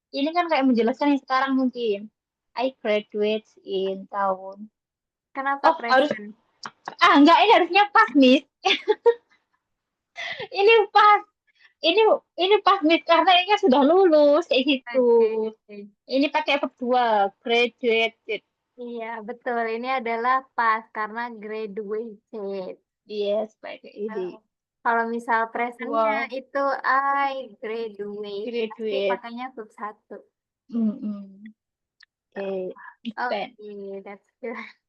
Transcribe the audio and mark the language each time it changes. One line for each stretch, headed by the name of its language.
Indonesian: Ini kan kayak menjelaskan yang sekarang mungkin.
English: I graduate in
Indonesian: tahun. Kenapa Oh, harus
English: present?
Indonesian: enggak ini harusnya pas Miss. Ini pas. Ini ini pas Miss karena ini kan sudah lulus kayak gitu. Oke. Ini pakai verb 2, graduated. Iya, betul. Ini adalah pas karena graduated.
English: Yes,
Indonesian: pakai ini. Kalau misal presentnya Wow, itu
English: I graduate,
Indonesian: pasti
English: graduate.
Indonesian: pakainya verb satu.
English: Mm-mm. Okay, spend. Oke, that's good.